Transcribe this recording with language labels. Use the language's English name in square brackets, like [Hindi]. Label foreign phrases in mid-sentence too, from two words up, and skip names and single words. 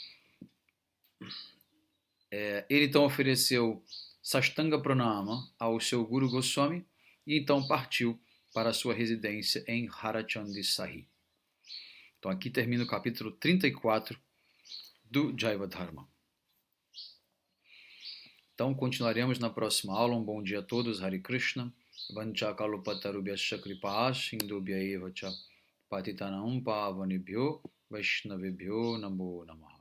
[Portuguese] Ele então ofereceu [Sanskrit] Sashtanga Pranama [Portuguese] ao seu Guru Goswami e então partiu para a sua residência em Harachandi Sahi. Então aqui termina o capítulo 34 do Jaiva Dharma. Então continuaremos na próxima aula. Um bom dia a todos. [Sanskrit] Hare Krishna. Vancha kalupatarubyascha kripa sindhubhya eva cha Patitanam Pavanebhyo Vaishnavebhyo Namo Namah.